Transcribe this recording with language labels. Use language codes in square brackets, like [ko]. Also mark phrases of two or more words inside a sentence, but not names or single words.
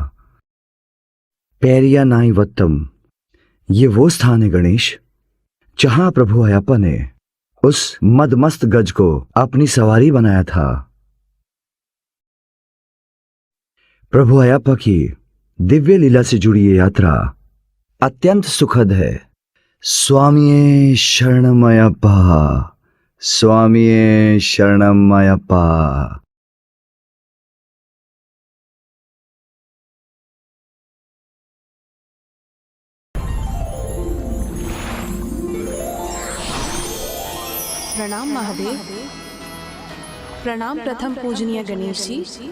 [hi] पेरिया नाई वत्तम, ये वो स्थान है गणेश जहां प्रभु अयप्पा ने उस मदमस्त गज को अपनी सवारी बनाया था। प्रभु अयप्पा की दिव्य लीला से जुड़ी ये यात्रा अत्यंत सुखद है। [ml] സ്വാമിയേ ശരണം അയ്യപ്പാ, സ്വാമിയേ ശരണം അയ്യപ്പാ। [hi] प्रणाम महादेव। प्रणाम प्रथम पूजनीय गणेश जी।